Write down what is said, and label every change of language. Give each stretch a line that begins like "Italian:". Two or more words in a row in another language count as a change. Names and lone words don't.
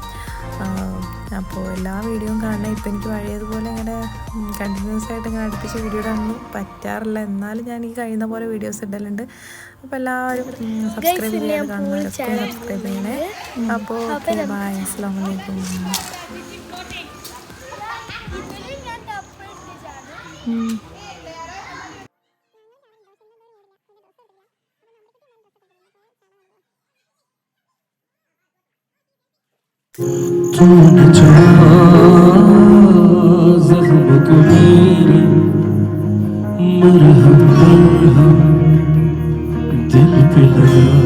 Malayalam: അപ്പോൾ എല്ലാ വീഡിയോയും കാണണേ. ഇപ്പം എനിക്ക് പഴയതുപോലെ ഇങ്ങനെ കണ്ടിന്യൂസ് ആയിട്ട് ഇങ്ങനെ അടുപ്പിച്ച് വീഡിയോ ഇടാനൊന്നും പറ്റാറില്ല. എന്നാലും ഞാൻ ഈ കഴിയുന്ന പോലെ വീഡിയോസ് ഇടലുണ്ട്. അപ്പോൾ എല്ലാവരും സബ്സ്ക്രൈബ് ചെയ്യാൻ കാണുന്നവരൊക്കെ സബ്സ്ക്രൈബ് ചെയ്യണേ. അപ്പോൾ
English: okay, bye,
Arabic: السلام عليكم.
Hindi: तूने चाहा ज़ख्म को मेरे मरहम मरहम दिल पे लगा.